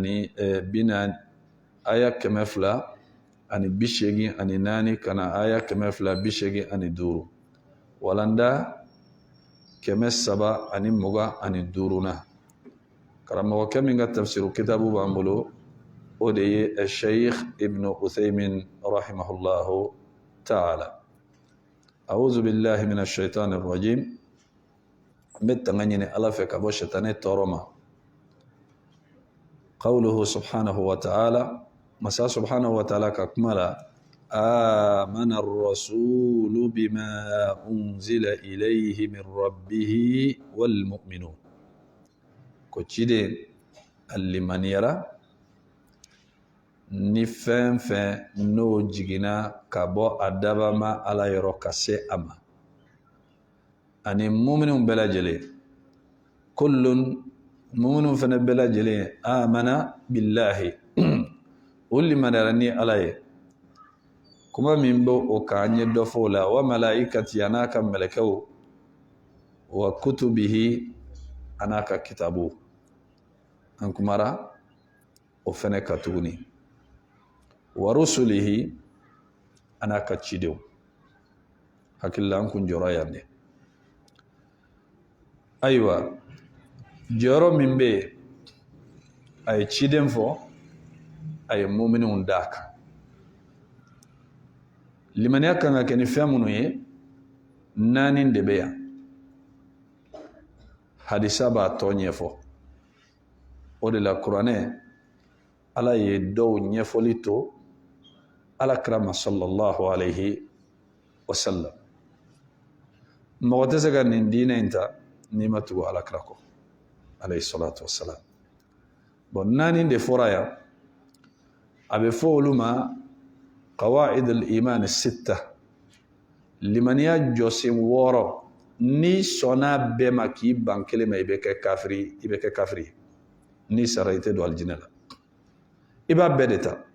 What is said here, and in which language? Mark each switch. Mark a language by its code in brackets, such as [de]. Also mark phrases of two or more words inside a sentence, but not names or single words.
[bm] aya 284 kana aya 285 walanda 325 na karamɔgɔ kɛ min ka tafsiru kitabu b'an bolo o de ye Sheikh Ibn Uthaymin [ar] رحمه الله تعالى. أعوذ بالله من الشيطان الرجيم. [bm] Mbetanga nyine ala fe ka bo shaitane toroma. [ar] قوله سبحانه وتعالى مسا سبحانه وتعالى [bm] ka kumala [ar] آمن الرسول بما أنزل إليه من ربه والمؤمنون. [bm] Ko cide allimaniyara ni fɛn fɛn n'o jigina ka bɔ a daba ma ala yɔrɔ ka se a ma ani muminun bɛɛ lajɛlen [ar] كل مؤمنون [bm] fɛnɛ bɛɛ lajɛlen [ar] آمن بالله [bm] o limaniyara ni ala ye kuma min bɛ o kan ye dɔ fɔ o la [ar] وملائكته [bm] a n'a ka mɛlɛkɛw [ar] وكتبه [bm] a n'a ka kitabu an kumara o fɛnɛ ka tuguni [ar] ورسله [bm] ana ka cidenw hakilila an kun jɔrɔ yan de ayiwa jɔrɔ min bɛ yen a ye ciden fɔ a ye muminunw d'a kan limaniya kan ka kɛ ni fɛn minnu ye 4 de bɛ yan hadisa b'a tɔ ɲɛfɔ o de la kuranɛ ala ye dɔw ɲɛfɔli to alakira [ar] صلى الله عليه وسلم [bm] mɔgɔ tɛ se ka nin diinɛ in ta n'i ma tugu alakira kɔ [ar] عليه الصلاة والسلام [bm] bon 4 de fɔra yan a bɛ fɔ olu ma [ar] قواعد الإيمان [bm] 6 limaniya jɔsen 6 ni sɔnna bɛɛ ma k'i ban kelen ma i bɛ kɛ kafiri ni sara i tɛ don alijinɛ la i b'a bɛɛ de ta